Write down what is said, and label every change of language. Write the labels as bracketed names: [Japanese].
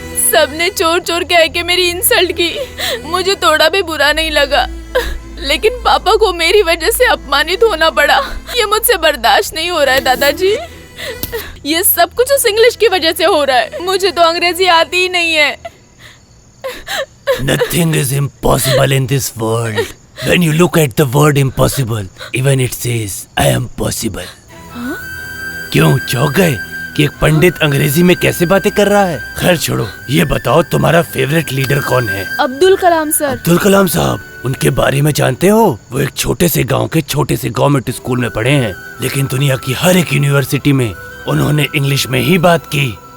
[Hindi] सबने चोर चोर कह के मेरी इंसल्ट की। मुझे थोड़ा भी बुरा नहीं लगा, लेकिन पापा को मेरी वजह से अपमानित होना पड़ा। ये मुझसे बर्दाश्त नहीं हो रहा है दादाजी। ये सब कुछ उस इंग्लिश की वजह से हो रहा है। मुझे तो अंग्रेजी आती ही नहीं है। [English] Nothing is impossible in this world. When you look at the word impossible, even it says, I am possible. [Hindi] क्यों चौंक गए कि एक पंडित अंग्रेजी में कैसे बातें कर रहा है? खैर छोड़ो, ये बताओ तुम्हारा फेवरेट लीडर कौन है? अब्दुल कलाम सर। अब्दुल कलाम साहब, उनके बारे में जानते हो? वो एक छोटे से गांव के छोटे से गवर्नमेंट स्कूल में पढ़े हैं, लेकिन दुनिया की हर एक यूनिवर्सिटी में उन्होंने इंग्लिश में ही बात की।